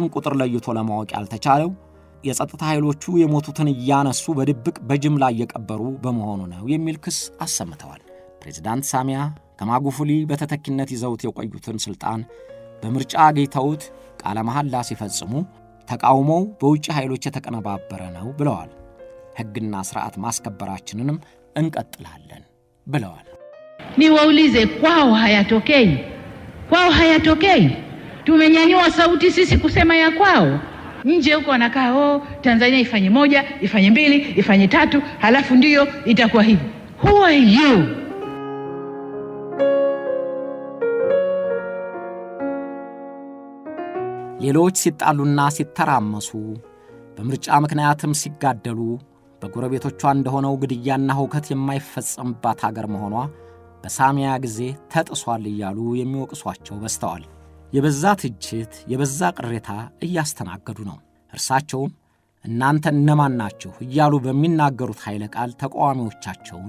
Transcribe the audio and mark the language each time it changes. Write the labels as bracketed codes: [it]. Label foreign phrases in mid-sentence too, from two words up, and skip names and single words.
[am] ቁጥር ለይቶ ለማወቅ ያልተቻለው የጸጥታ ኃይሎቹ የሞቱትን እያነሱ በድብቅ በጅምላ እየቀበሩ በመሆኑ ነው የሚል ክስ አሰምተዋል። ፕሬዝዳንት ሳሚያ ከማጉፉሊ በተተኪነት ይዘውት የቆዩትን ስልጣን በምርጫ አግኝተውት ቃለ መሐላ ሲፈጽሙ ተቃውሞው በውጭ ኃይሎች የተቀነባበረ ነው ብለዋል። ሕግና ስርዓት ማስከበራችንንም እንቀጥላለን ብለዋል። [sw] Niwaulize, kwao hayatokei. Tumenyanyua sauti sisi kusema ya kwao. Nje huko wanakaa Tanzania ifanye 1, ifanye 2, ifanye 3, halafu ndiyo itakuwa hivi. [en] Who are you? [am] ሌሎች ሲጣሉና ሲተራመሱ በምርጫ ምክንያትም ሲጋደሉ በጎረቤቶቿ እንደሆነው ግድያና ሁከት የማይፈጸምባት ሀገር መሆኗ በሳሚያ ጊዜ ተጥሷል እያሉ የሚወቅሷቸው በስተዋል። የበዛ ትችት፣ የበዛ ቅሬታ እያስተናገዱ ነው። እርሳቸውም እናንተ እነማን ናችሁ እያሉ በሚናገሩት ኃይለ ቃል ተቃዋሚዎቻቸውን